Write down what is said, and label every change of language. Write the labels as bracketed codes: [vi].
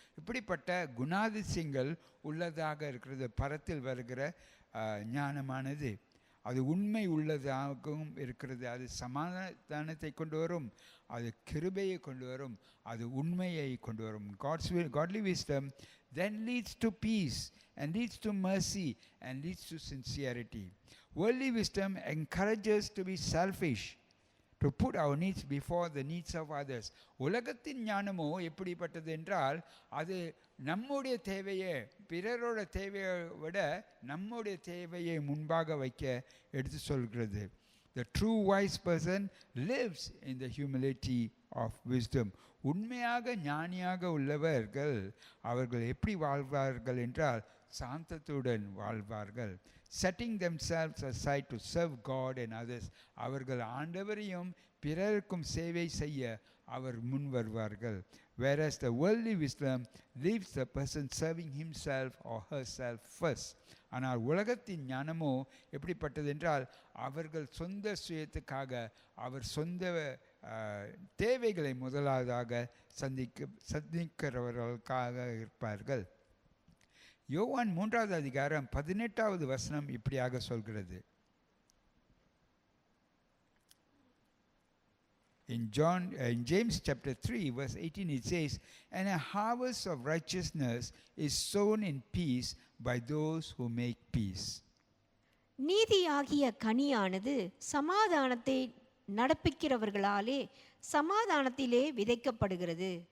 [ta] இப்படிப்பட்ட குணாதிசயங்கள் உள்ளதாக இருக்கிறது பரத்தில் வருகிற ஞானமானது. அது உண்மை உள்ளதாகவும் இருக்கிறது, அது சமாதானத்தை கொண்டு வரும், அது கிருபையை கொண்டு வரும், அது உண்மையை கொண்டு வரும். [en] Godly wisdom then leads to peace and leads to mercy and leads to sincerity. Worldly wisdom encourages to be selfish, to put our needs before the needs of others. [ta] உலகத்தின் ஞானமோ எப்படிப்பட்டது என்றால், அது நம்முடைய தேவையை பிறரோட தேவையை விட நம்முடைய தேவையை முன்பாக வைக்க எடுத்து சொல்கிறது. [en] The true wise person lives in the humility of wisdom. [ta] உண்மையாக ஞானியாக உள்ளவர்கள் அவர்கள் எப்படி வாழ்வார்கள் என்றால் சாந்தத்துடன் வாழ்வார்கள். [en] Setting themselves aside to serve God and others. [ta] அவர்கள் ஆண்டவரையும் பிறருக்கும் சேவை செய்ய அவர் முன் வருவார்கள். [en] Whereas the worldly wisdom leaves the person serving himself or herself first. [ta] ஆனால் உலகத்தின் ஞானமோ எப்படிப்பட்டது என்றால், அவர்கள் சொந்த சுயத்துக்காக அவர் சொந்த தேவைகளை முதலாவதாக சந்திக்கிறவர்களுக்காக இருப்பார்கள். யோவான் 3வது அதிகாரம் 18வது வசனம் இப்படியாக சொல்கிறது. [en] In James chapter 3 verse 18 it says, "And a harvest of righteousness is sown in peace by those who make peace." [ta] நீதியாகிய கனியானது சமாதானத்தை நடப்பிக்கிறவர்களாலே சமாதானத்திலே விதைக்கப்படுகிறது.